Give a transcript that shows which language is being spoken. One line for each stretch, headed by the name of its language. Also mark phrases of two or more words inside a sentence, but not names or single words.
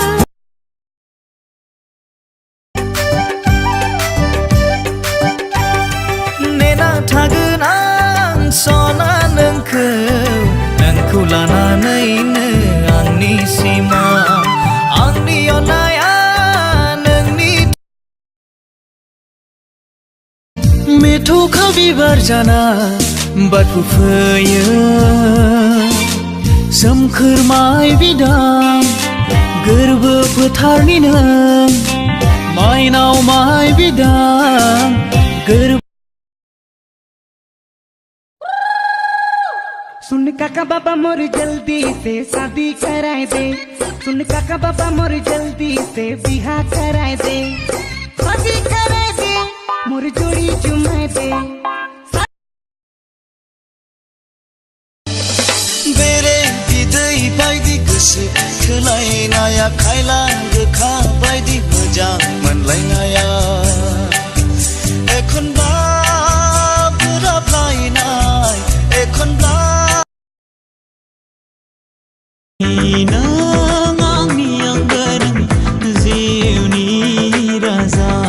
Bodo: नेना थागोन आं सना नोंखौ लानानैनो आंनि सिमा आंनि अननाया नोंनि मेथ'खा बिबार जाना बारफु फैयो सोमखोर माइ बिदां गोरबो फोथारनि नों माइनाव माइ बिदां गोरबो
Sadri: सुन काका बाबा मोर जल्दी से शादी कराए दे सुन काका बाबा मोर जल्दी से बिहा कराए दे शादी कराए दे मोर जोड़ी जुमाए दे
Bodo: बेरे बिदै बायदि गोसो थोलायनाया खायलां गोखा बायदि मोजां मोनलायनाया एखनब्ला बोराबलायनाय एखनब्ला नों आंनि आंगो नों जिउनि राजा